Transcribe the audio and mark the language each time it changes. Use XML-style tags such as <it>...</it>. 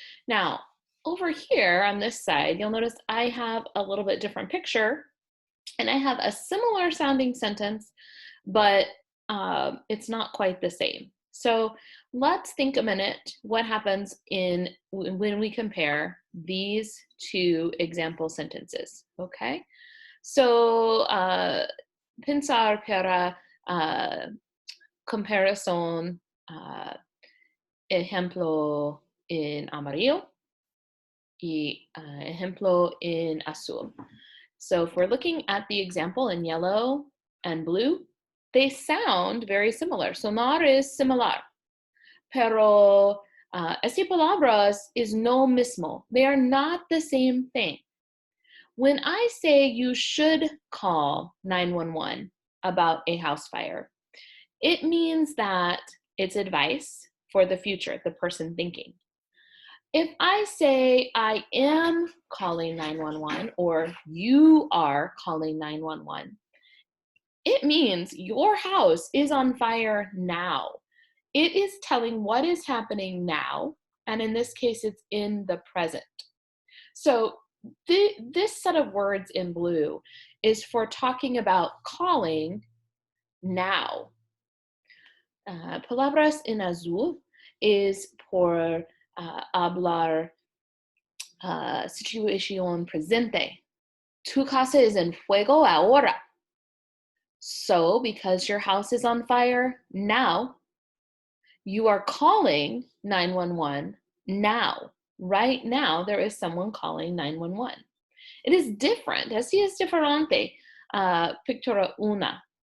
<en>Now, over here on this side, you'll notice I have a little bit different picture, and I have a similar sounding sentence, but it's not quite the same. So let's think a minute what happens when we compare these two example sentences, okay?</en> <es>So pensar para comparación, ejemplo en amarillo y ejemplo en azul.</es> <en>So if we're looking at the example in yellow and blue, they sound very similar.</en> <es>Sonar is similar, pero esas palabras is no mismo.</es> <en>They are not the same thing. When I say you should call 911 about a house fire, it means that it's advice for the future, the person thinking. If I say I am calling 911 or you are calling 911, it means your house is on fire now. It is telling what is happening now, and in this case, it's in the present. So this set of words in blue is for talking about calling now.</en> <es>Palabras en azul is por hablar situación presente. Tu casa es en fuego ahora.</es> <en>So, because your house is on fire now, you are calling 911 now. Right now, there is someone calling 911. It is different.</en> <es>Así es diferente. Pictura una.</es>